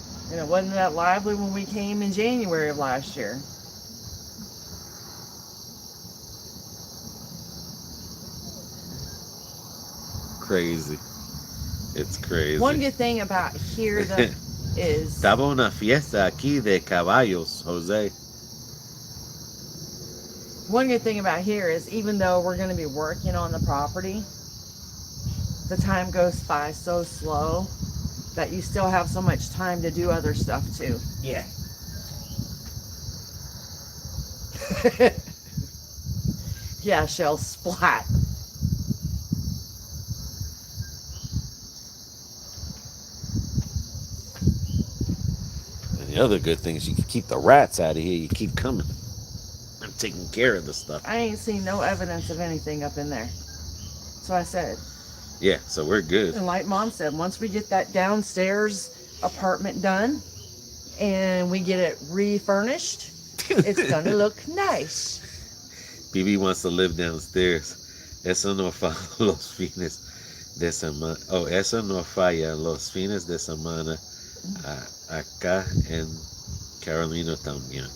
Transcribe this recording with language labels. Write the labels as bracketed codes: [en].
[en] And it wasn't that lively when we came in January of last year. Crazy. It's crazy. One good thing about here that is [es] Estaba una fiesta aquí de caballos, Jose. [en] one good thing about here is even though we're going to be working on the property, the time goes by so slow that you still have so much time to do other stuff too. Yeah. Yeah, shell splat. And the other good thing is you can keep the rats out of here. You keep coming. I'm taking care of the stuff. I ain't seen no evidence of anything up in there. So I said, Yeah, so we're good. and like Mom said, once we get that downstairs apartment done and we get it refurnished, it's gonna look nice. BB wants to live downstairs. [es] Eso no falla los fines de semana. Oh, eso no falla los fines de semana. Acá en Carolina también.